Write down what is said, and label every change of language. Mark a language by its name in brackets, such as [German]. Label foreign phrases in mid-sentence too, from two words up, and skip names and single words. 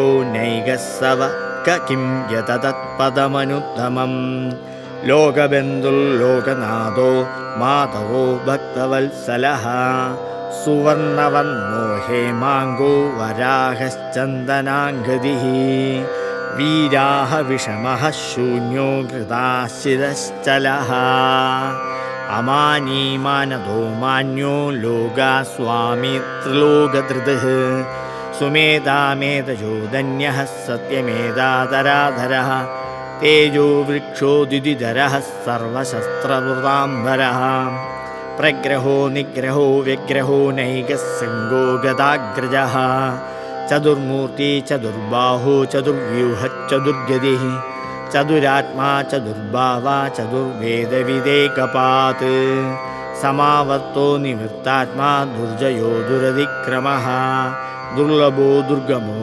[Sanskrit] नैकस्सव किं यततत्पदमनुत्तमम् लोकबन्धुर्लोकनाथो माधवो भक्तवत्सलः सुवर्णवर्णो हेमाङ्गो वराहश्चन्दनाङ्गदिः वीराः विषमः शून्यो कृताशिरश्चलः अमानीमानदो मान्यो लोगा स्वामी त्रिलोकधृतः सुमेधामेतजो धन्यः सत्यमेधाधराधरः തേജോ വൃക്ഷോ ദ്യുതിധരഃ സർവശസ്ത്രവൃതാംബരഃ പ്രഗ്രഹോ നിഗ്രഹോ വ്യഗ്രഹോ നൈകശൃംഗോ ഗദാഗ്രജഃ ചതുർമൂർത്തി ചതുർബാഹോ ചതുർവ്യൂഹ ചതുർഗതിഃ ചതുരാത്മാ ചതുർഭാവ ചതുർവേദവിദേകപാത് സമാവർത്തോ നിവൃത്താത്മാ ദുർജയോ ദുരതിക്രമഃ ദുർലഭോ ദുർഗമോ